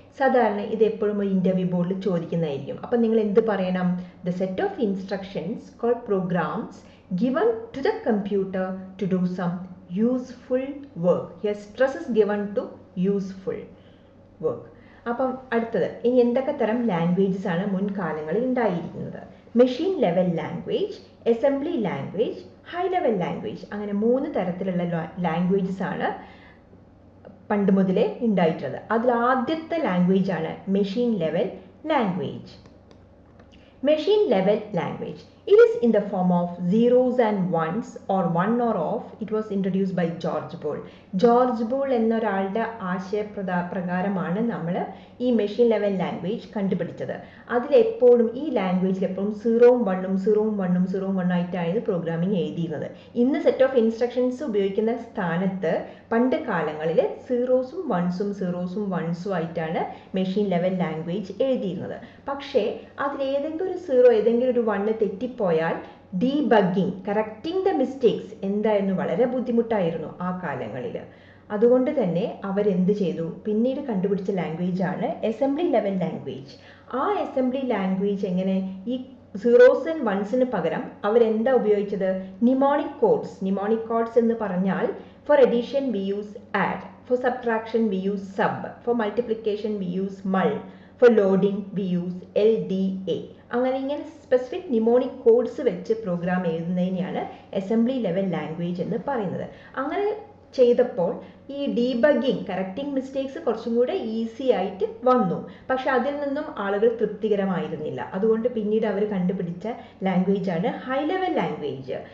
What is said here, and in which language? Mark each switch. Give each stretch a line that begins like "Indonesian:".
Malayalam: സാധാരണ ഇത് എപ്പോഴും ഒരു ഇൻ്റർവ്യൂ ബോർഡിൽ ചോദിക്കുന്നതായിരിക്കും. അപ്പം നിങ്ങൾ എന്ത് പറയണം?
English: The set of instructions called programs given to the computer to do some useful work. Here stress is given to useful work.
Malayalam: അപ്പം അടുത്തത്, ഇനി എന്തൊക്കെ തരം ലാംഗ്വേജസ് ആണ് മുൻകാലങ്ങളിൽ ഉണ്ടായിരിക്കുന്നത്? Machine level language, assembly language, high level language. അങ്ങനെ 3 തരത്തിലുള്ള ലാംഗ്വേജസ് ആണ് പണ്ട് മുതലേ ഉണ്ടായിട്ടുള്ളത്. അതിൽ ആദ്യത്തെ ലാംഗ്വേജ് ആണ് machine level language.
English: Machine level language. It is in the form of zeros and ones or one or off. It was introduced by George Boole.
Malayalam: George Boole എന്നൊരാളുടെ ആശയപ്രകാരമാണ് നമ്മൾ ഈ മെഷീൻ ലെവൽ ലാംഗ്വേജ് കണ്ടുപിടിച്ചത്. അതിലെപ്പോഴും ഈ ലാംഗ്വേജിൽ എപ്പോഴും 0ഉം 1ഉം 0ഉം 1ഉം 0ഉം 1 ആയിട്ടായിരുന്നു programming എഴുതിയിരുന്നത്. ഇന്ന് set of instructions ഉപയോഗിക്കുന്ന സ്ഥാനത്ത് പണ്ട് കാലങ്ങളിൽ 0സും 1സും 0സും 1സും ആയിട്ടാണ് മെഷീൻ ലെവൽ ലാംഗ്വേജ് എഴുതിയിരുന്നത്. പക്ഷേ അതിലേതെങ്കിലും ഒരു 0 ഏതെങ്കിലും ഒരു 1 തെറ്റിപ്പോയാൽ ഡീബഗ്ഗിങ്, കറക്റ്റിംഗ് ദ മിസ്റ്റേക്സ് എന്തായിരുന്നു? വളരെ ബുദ്ധിമുട്ടായിരുന്നു ആ കാലങ്ങളിൽ. അതുകൊണ്ട് തന്നെ അവരെന്ത് ചെയ്തു? പിന്നീട് കണ്ടുപിടിച്ച ലാംഗ്വേജ് ആണ് അസംബ്ലി ലെവൽ ലാംഗ്വേജ്. ആ അസംബ്ലി ലാംഗ്വേജ് എങ്ങനെ? ഈ 0s and 1sന് പകരം അവരെന്താ ഉപയോഗിച്ചത്? Pneumonic codes. നിമോണിക് കോഡ്സ് എന്ന് പറഞ്ഞാൽ
English: for addition we use add, for subtraction we use sub, for multiplication we use mul, for loading we use LDA.
Malayalam: അങ്ങനെ specific pneumonic codes വെച്ച് programme എഴുതുന്നതിനെയാണ് assembly level language എന്ന് പറയുന്നത്. അങ്ങനെ ചെയ്തപ്പോൾ ഈ debugging, correcting mistakes കുറച്ചും കൂടെ ഈസി ആയിട്ട് വന്നു. പക്ഷെ അതിൽ നിന്നും ആളുകൾ തൃപ്തികരമായിരുന്നില്ല. അതുകൊണ്ട് പിന്നീട് അവർ കണ്ടുപിടിച്ച ലാംഗ്വേജ് ആണ് ഹൈ ലെവൽ ലാംഗ്വേജ്.